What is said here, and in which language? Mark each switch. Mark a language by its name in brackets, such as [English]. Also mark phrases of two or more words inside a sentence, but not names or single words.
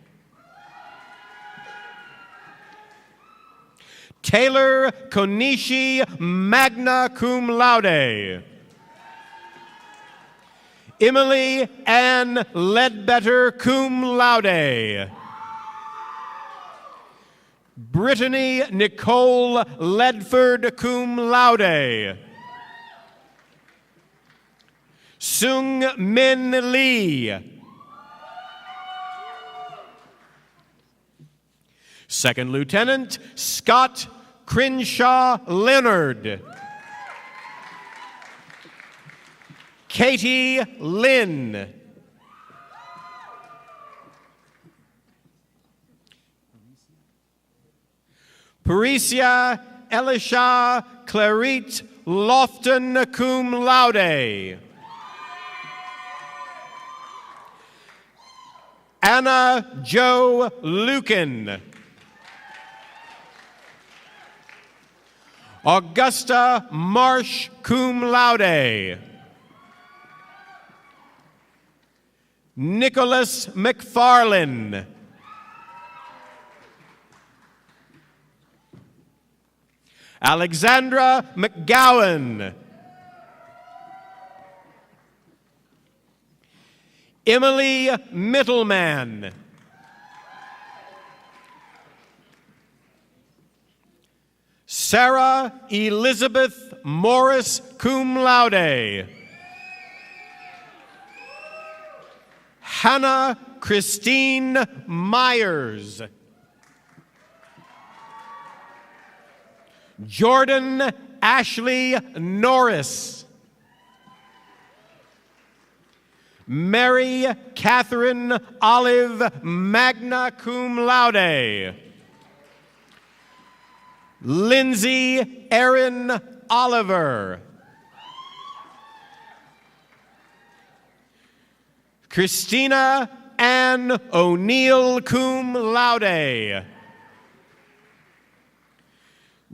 [English] Taylor Konishi, [Latin] magna cum laude. [English] Emily Ann Ledbetter, [Latin] cum laude. [English] Brittany Nicole Ledford, [Latin] cum laude. [English] Sung Min Lee. Second Lieutenant Scott Crenshaw Leonard. Katie Lynn. Parisia Elisha Clarit Lofton, [Latin] cum laude. [English] Anna Jo Lucan. Augusta Marsh, [Latin] cum laude. [English] Nicholas McFarlane. Alexandra McGowan. Emily Middleman. Sarah Elizabeth Morris, [Latin] cum laude. [English] Hannah Christine Myers. Jordan Ashley Norris. Mary Catherine Olive, [Latin] magna cum laude. [English] Lindsay Erin Oliver. Christina Ann O'Neill, [Latin] cum laude.